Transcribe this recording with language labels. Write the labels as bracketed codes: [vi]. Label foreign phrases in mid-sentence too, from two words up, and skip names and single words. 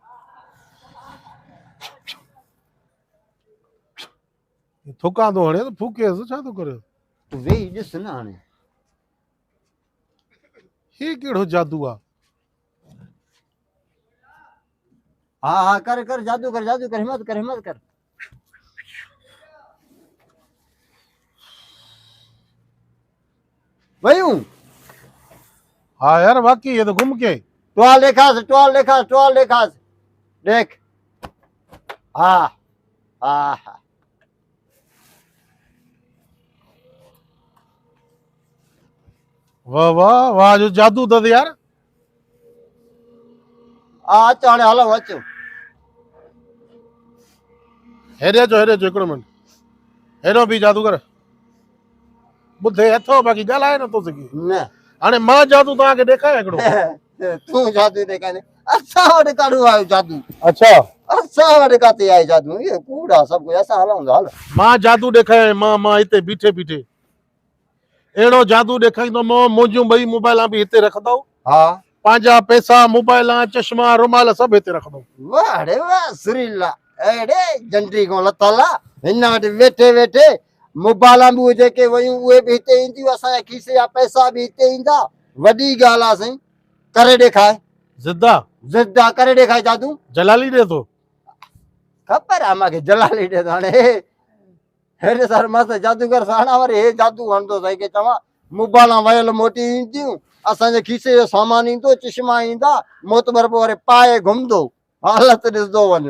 [sd] थुकां थो हणे त फूकेसि छा थो करे? तूं वेही ॾिस न हाणे हे कहिड़ो जादू आहे? हा हा कर कर जादू कर हिम्मत कर वयूं [hi] हा यार वाकई ये तो गुम के [sd] टवाल ॾेखास देख हा हा हा वाह वाह वाह जो जादू अथसि यार। अच हाणे हलूं अचो हेॾे अचो हिकिड़ो मिंट हेॾो बि जादूगर ॿुधे अथो बाक़ी ॻाल्हाए नथो सघे। न हाणे मां जादू तव्हांखे ॾेखारियां हिकिड़ो? तूं जादू ॾेखारे असां वटि काॾो आयो जादू अच्छा असां वटि काथे आहे जादू इहे कूड़ा सभु कुझु असां हलूं था हल मां जादू ॾेखारियां मां हिते बीठे अहिड़ो जादू ॾेखारींदुमि मुंहिंजूं ॿई मोबाइलां बि हिते रखंदव हा पंहिंजा पैसा मोबाइलां चश्मा रुमाल सभु हिते रखंदव। वाह रे वाह सुरीला अड़े जंडी को लताला हिन वटि वेठे वेठे मोबाइलां बि उहे जेके वयूं उहे बि हिते ईंदियूं असांजे खीसे जा पैसा बि हिते ईंदा वॾी ॻाल्हि आहे साईं करे ॾेखार ज़िद्दा करे ॾेखार जादू जलाली ॾे थो ख़बर आहे मूंखे जलाली ॾे थो हाणे हेॾे सर मस्त जादूगर सां हाणे वरी हे जादू हणंदो साईं के चवां मोबाइलां वयल मोटी ईंदियूं असांजे खीसे जो सामान ईंदो चश्मा ईंदा मोतबर पोइ वरी पाए घुमंदो हालत ॾिसंदो वञ